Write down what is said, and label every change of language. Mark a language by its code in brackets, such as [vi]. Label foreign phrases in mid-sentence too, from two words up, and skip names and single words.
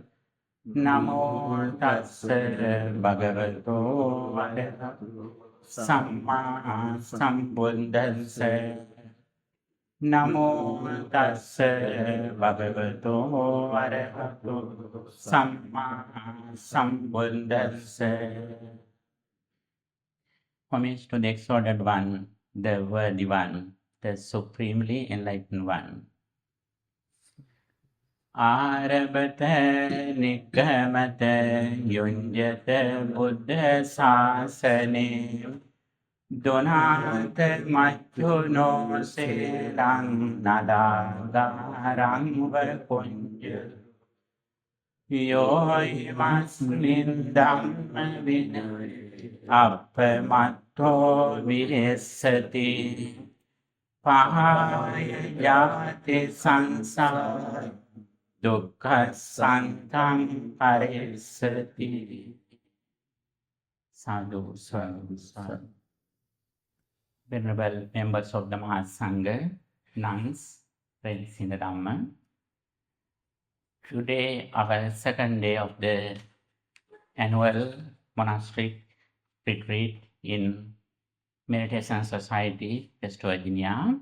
[pi] Namo tassa bhagavato arahato samma sambuddhassa. Namo tassa bhagavato arahato samma sambuddhassa. [en] Homage to the exalted one, the worthy one, the supremely enlightened one. [pi] Arabata nikkamata yunjata buddha sasane donata machuno selang nadagarang vakunja Yoi masmin dhamma vinay appamatto vihesati pahaya yate sansara dukkha santang parissati. Sadhu, sadhu, sadhu. [en] Venerable members of the Mahasangha, nuns, friends in the Dhamma. Today, our second day of the annual monastic retreat in Meditation Society, West Virginia.